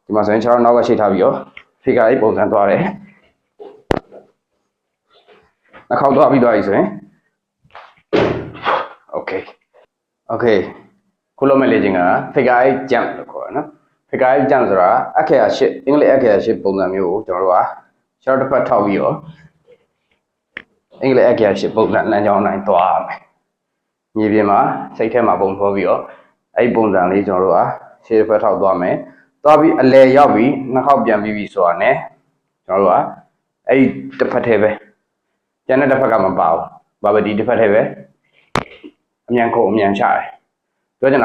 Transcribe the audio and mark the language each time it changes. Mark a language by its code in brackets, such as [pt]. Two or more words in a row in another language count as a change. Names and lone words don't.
[my] ဒီမှာဆိုရင်6နောက်ကရှိထားပြီးတော့ figure လေးပုံစံသွားတယ်နှာခေါင်းသွားပြီးသွားပြီဆိုရင် okay ခုလုံးမဲ့လေ့ကျင့်က [en] figure 8 jump [my] လို့ခေါ်တယ်နော် [en] figure 8 jump [my] ဆိုတာအက္ခရာ8အင်္ဂလိပ်အက္ခရာ8ပုံစံမျိုးကိုကျွန်တော်တို့ကခြေထောက်တစ်ဖက်ထောက်ပြီးတော့အင်္ဂလိပ်အက္ခရာ8ပုံစံလမ်းကြောင်းတိုင်းသွားရမယ်မြေပြင်မှာစိတ်ထဲမှာ ပုံဖော်ပြီးတော့အဲ့ဒီပုံစံလေးကျွန်တော်တို့ကခြေတစ်ဖက်ထောက်သွားမယ်သွားပြီးအလဲရောက်ပြီးနှစ်ခေါက်ပြန်ပြီးပြီဆိုတာနဲ့ကျွန်တော်တို့ကအဲ့ဒီတစ်ဖက်ထဲပဲကျန်တဲ့တစ်ဖက်ကမပါဘူးဘာပဲဒီတစ်ဖက်ထဲပဲအမြန်ခုံအမြန်ချတယ်ပြောချင်တာက